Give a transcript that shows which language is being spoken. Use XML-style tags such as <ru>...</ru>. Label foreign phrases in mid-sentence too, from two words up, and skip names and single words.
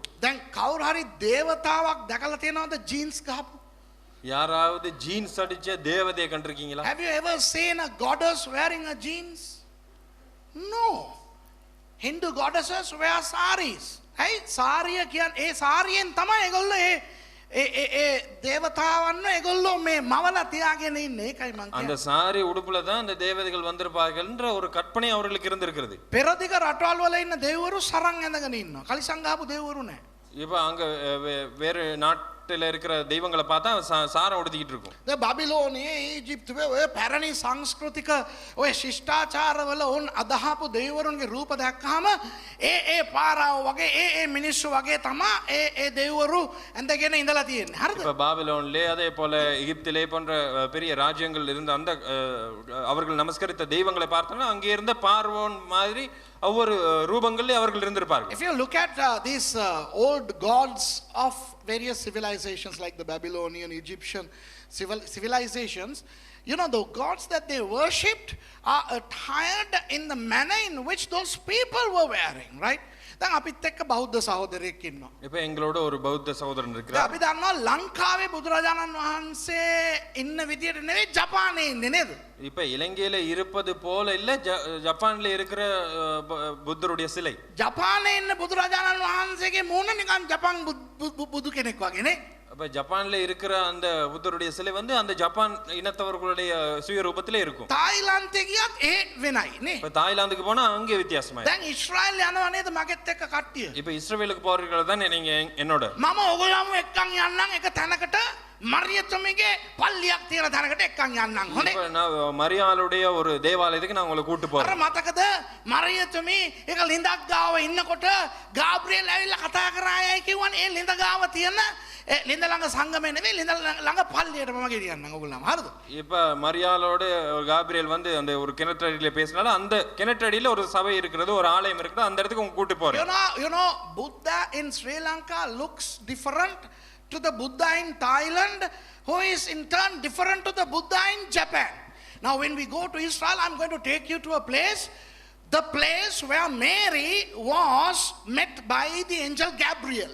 <si>දැන් කවුරු හරි දේවතාවක් දැකලා තියෙනවද ජීන්ස් ගහපු?</si> <ta>யாராவது ஜீன்ஸ் அடிச்ச தேவதையை கண்டிருக்கீங்களா?</ta> <en>Have you ever seen a goddess wearing a jeans? No. Hindu goddesses wear saris.</en> <si>Hey, සාරිය කියන්නේ ඒ සාරියෙන් තමයි ඒගොල්ලෝ දේවතාවන්න ඒගොල්ලෝ මේ මවලා තියාගෙන ඉන්නේ ඒකයි මං</si> <ta>அந்த சாரி உடுப்புல தான் அந்த தேவதைகள் வந்திருப்பார்கள்ன்ற ஒரு கற்பனை அவர்களுக்கு இருந்திருக்கிறது.</ta> <si>පෙරදිග රටවල් වල ඉන්න දෙවිවරු සරන් ඇඳගෙන ඉන්නවා. කලිසම් ගාපු දෙවිවරු නැහැ.</si> <ta>இப்போ அங்க வேறு நாட்டில் இருக்கிற தெய்வங்களை பார்த்தா சாரம் உடுத்திக்கிட்டு இருக்கும்.</ta> <si>ද බබිලෝනියේ ඊජිප්තුවේ ඔය පැරණි සංස්කෘතික ඔය ශිෂ්ටාචාරවල උන් අදහපු දෙවිවරුන්ගේ රූප දැක්කහම ඒ පාරාව වගේ ඒ මිනිස්සු වගේ තමා ඒ දෙවිවරු ඇඳගෙන ඉඳලා තියෙන්නේ. හරිද?</si> <ta>இப்போ பாபிலோன்லே அதே போல எகிப்திலே போன்ற பெரிய ராஜ்யங்கள் இருந்த அந்த அவர்கள் நமஸ்கரித்த தெய்வங்களை பார்த்தோம்னா அங்கே இருந்த பார்வோன் மாதிரி ஒவ்வொரு ரூபங்களிலே அவர்கள் இருந்திருப்பார்கள்.</ta> <en>If you look at these old gods of various civilizations like the Babylonian, Egyptian civilizations, you know, the gods that they worshipped are attired in the manner in which those people were wearing, right?</en> <si>දැන් අපිත් එක්ක බෞද්ධ සහෝදරයෙක් ඉන්නවා.</si> <ta>இப்போ எங்களோட ஒரு பௌத்த சகோதரன் இருக்கிறார்.</ta> <si>අපි දන්නවා ලංකාවේ බුදුරජාණන් වහන්සේ ඉන්න විදියට නෙවෙයි ජපානයේ ඉන්නේ නේද?</si> <ta>இப்போ இலங்கையில இருப்பது போல இல்ல ஜப்பான்ல இருக்கிற புத்தருடைய சிலை.</ta> <si>ජපානයේ ඉන්න බුදුරජාණන් වහන්සේගේ මූණ නිකන් ජපාන් බුදු කෙනෙක් වගේ නේ.</si> <ta>அப்ப ஜப்பான்ல இருக்கிற அந்த புத்தருடைய சிலை வந்து அந்த ஜப்பான் இனத்தவர்களுடைய சுயரூபத்திலே இருக்கும்.</ta> <si>තායිලන්තේ ගියත් ඒ වෙනයි නේ.</si> <ta>இப்ப தாய்லாந்துக்கு போனா அங்கே வித்தியாசமா இருக்கு.</ta> <si>දැන් ඊශ්‍රායල් යනවා නේද මගෙත් එක්ක කට්ටිය?</si> <ta>இப்ப இஸ்ரவேலுக்கு போறீர்கள் தான் நீங்க என்னோட.</ta> <si>මම ඔයගොල්ලෝම එක්කන් යන්නම් එක තැනකට මරියතුමිගේ පල්ලියක් තියෙන තැනකට එක්කන් යන්නම්. හොඳේ.</si> <ta>இப்ப நான் மரியாளுடைய ஒரு தேவாலயத்துக்கு நான் உங்களை கூட்டி</ta> <si>අර</si> <ta>போறேன்.</ta> <si>මතකද මරියතුමි එක ලිඳක් ගාව ඉන්නකොට ගාබ්‍රියෙල් ඇවිල්ලා කතා කරායයි කිව්වනේ. ඒ ලිඳ ගාව තියෙන லிந்த ළඟ සංගමේ නෙවෙයි லிந்த ළඟ පල්ලියට මම ගෙනියන්නම් ඔයගොල්ලන්ම. හරිද?</si> <ta>இப்ப மரியாளோட காபிரியல் வந்து அந்த ஒரு கிணற்றடியில பேசினால அந்த கிணற்றடியில ஒரு சபை இருக்கிறது, ஒரு ஆலயம் இருக்குது, அந்த இடத்துக்கு உங்க கூட்டி போறேன்.</ta> <en>You know Buddha in Sri Lanka looks different to the Buddha in Thailand, who is in turn different to the Buddha in Japan. Now when we go to Israel, I'm going to take you to a place, the place where Mary was met by the angel Gabriel.</en>